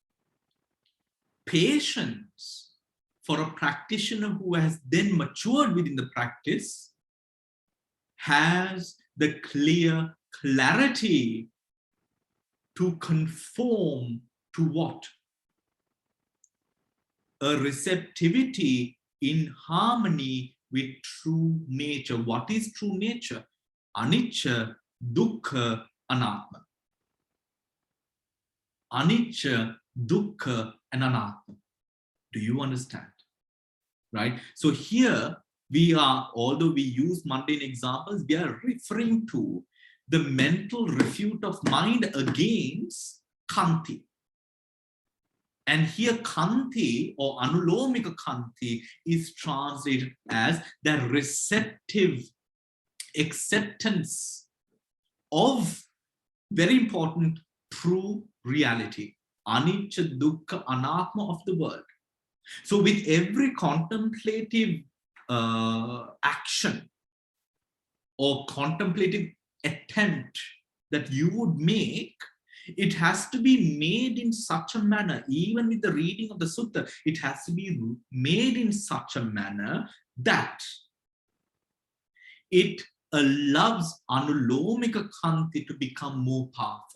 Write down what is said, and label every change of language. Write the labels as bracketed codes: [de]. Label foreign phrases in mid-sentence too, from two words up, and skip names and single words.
[en] Patience for a practitioner who has then matured within the practice has the clear clarity to conform to what? A receptivity in harmony with true nature. What is true nature? [pi] Anicca, dukkha, anatta. Anicca, dukkha, and anatta. [en] Do you understand? Right? So here we are, although we use mundane examples, we are referring to the mental refute of mind against Kanti. And here Kanti or [pi] Anulomika Kanti [en] is translated as the receptive acceptance of, very important, true reality. [pi] Anicca, dukkha, anatta [en] of the world. So with every contemplative action or contemplative attempt that you would make, it has to be made in such a manner, even with the reading of the sutta, it has to be made in such a manner that it allows [pi] Anulomika Kanti [en] to become more powerful.